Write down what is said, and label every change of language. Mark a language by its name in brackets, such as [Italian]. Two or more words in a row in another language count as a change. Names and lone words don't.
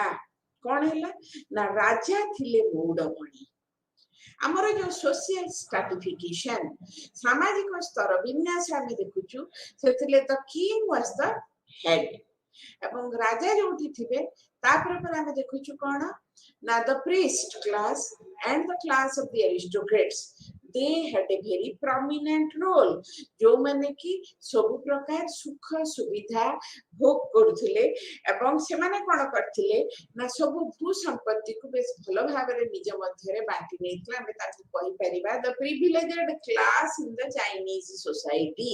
[Odia] କଣ ହେଲା ନା ରାଜା ଥିଲେ ମୌଡମଣି। ଆମର ଯୋଉ [English] social stratification [Odia] ସାମାଜିକ ସ୍ତର ବିନ୍ୟାସ ଆମେ ଦେଖୁଛୁ ସେଥିରେ [English] the king was the head [Odia] ଏବଂ ରାଜା ଯୋଉଠି ଥିବେ ତାପରେ ପରେ ଆମେ ଦେଖୁଛୁ କଣ ନା [English] the priest class and the class of the aristocrats they had a very prominent role [Odia] ଯୋଉମାନେ କି ସବୁ ପ୍ରକାର ସୁଖ ସୁବିଧା ଭୋଗ କରୁଥିଲେ ଏବଂ ସେମାନେ କଣ କରିଥିଲେ ନା ସବୁ ଭୂ ସମ୍ପତ୍ତିକୁ ବେଶ ଭଲ ଭାବରେ ନିଜ ମଧ୍ୟରେ ବାଣ୍ଟି ନେଇଥିଲେ। ଆମେ ତାକୁ କହିପାରିବା [English] the privileged class in the Chinese society.